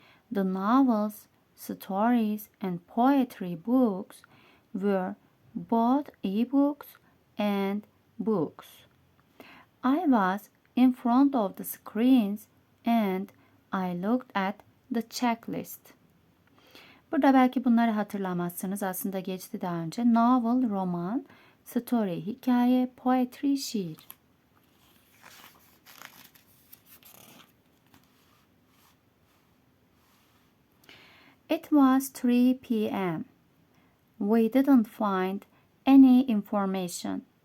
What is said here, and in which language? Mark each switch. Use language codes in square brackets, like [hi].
[en] The novels, stories, and poetry books were both e-books and books. I was in front of the screens and I looked at the checklist. [tr] Burada belki bunları hatırlamazsınız. Aslında geçti daha önce. Novel, roman, story, hikaye, poetry, şiir. [en] It was 3 p.m. We didn't find any information.